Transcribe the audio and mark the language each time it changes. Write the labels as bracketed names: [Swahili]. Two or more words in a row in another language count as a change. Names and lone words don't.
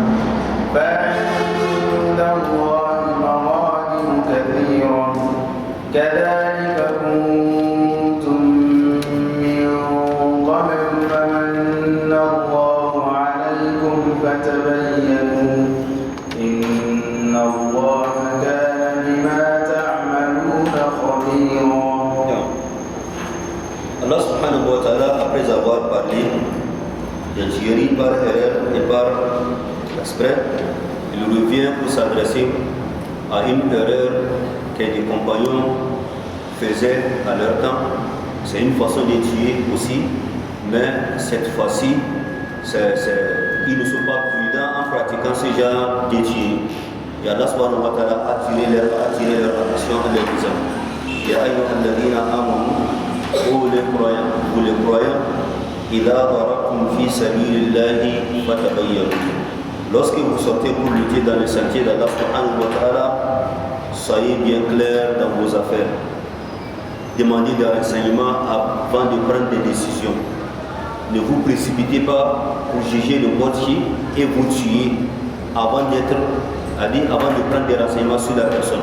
[Arabic] فعند الله مغانم كثيرة كذلك كنتم من قبل فمن الله عليكم فتبينوا إن الله كان بما تعملون خبيرا. الله سبحانه وتعالى, [French] après avoir parlé de tuerie par erreur et par exprès, il revient pour s'adresser à une erreur que des compagnons faisaient à leur temps. C'est une façon de tuer aussi, mais cette fois-ci, ils ne sont pas prudents en pratiquant ce genre de tuerie. Et Allah [Arabic] سبحانه وتعالى [French] a attiré leur attention en leur disant [Arabic] يا أيها الذين آمنوا, [French] vous les croyants, [Arabic] إذا ضربتم في سبيل الله فتبينوا. [French] Lorsque vous sortez pour lutter dans le sentier d'Allah [Arabic] سبحانه وتعالى, [French] soyez bien clair dans vos affaires. Demandez des renseignements avant de prendre des décisions. Ne vous précipitez pas pour juger le mortier et vous tuer avant de prendre des renseignements sur la personne.